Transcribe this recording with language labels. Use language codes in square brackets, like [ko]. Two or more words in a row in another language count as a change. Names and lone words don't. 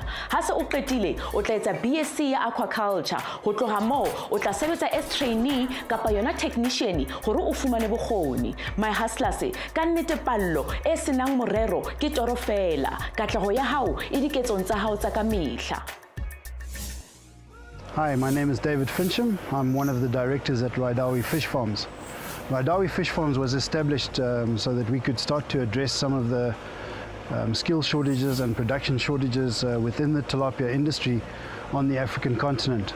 [st] Ha se o qetile o tla etsa BSc ya Aquaculture. Ho tloha moo o tla sebetsa [en] as trainee [st] kapa yona technician hore o fumane bokgoni. [en] My hustlers [st] ka nnete pallo e senang morero ke toro fela. Katleho ya hao e diketsong tsa hao tsa ka mehla. [en] Hi, my name is David Fincham. I'm one of the directors at Rydawi Fish Farms. Rydawi Fish Farms was established so that we could start to address some of the skill shortages and production shortages within the tilapia industry on the African continent.